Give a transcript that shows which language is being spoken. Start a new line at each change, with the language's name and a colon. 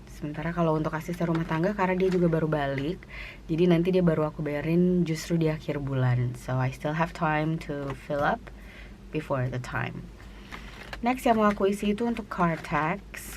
Indonesian: Sementara kalau untuk asisten rumah tangga, karena dia juga baru balik, jadi nanti dia baru aku bayarin justru di akhir bulan.
English: So I still have time to fill up before the time.
Indonesian: Next yang mau aku isi itu untuk car tax.